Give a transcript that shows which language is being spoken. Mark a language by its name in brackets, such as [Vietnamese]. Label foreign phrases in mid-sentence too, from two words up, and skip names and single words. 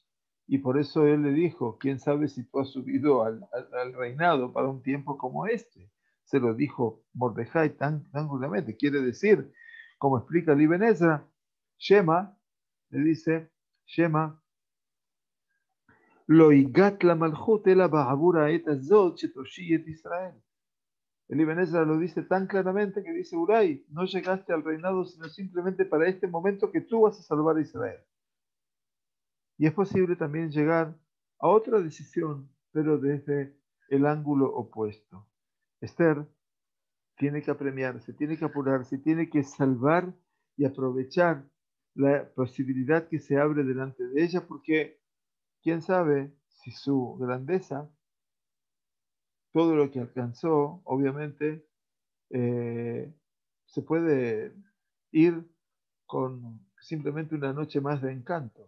[Spanish] Y por eso él le dijo, quién sabe si tú has subido al reinado para un tiempo como este. Se lo dijo Mordejai tan claramente. Quiere decir, como explica el Ibn Ezra, [Hebrew] Shema, [Spanish] le dice, [Hebrew] Shema, לא הגעת ל מלכות אלא בעבור עת הזאת שתושיעי את ישראל. [Spanish] El Ibn Ezra lo dice tan claramente que dice, Uray, no llegaste al reinado sino simplemente para este momento que tú vas a salvar a Israel. Y es posible también llegar a otra decisión, pero desde el ángulo opuesto. Esther tiene que apremiarse, tiene que apurarse, tiene que salvar y aprovechar la posibilidad que se abre delante de ella, porque quién sabe si su grandeza, todo lo que alcanzó, obviamente, se puede ir con simplemente una noche más de encanto.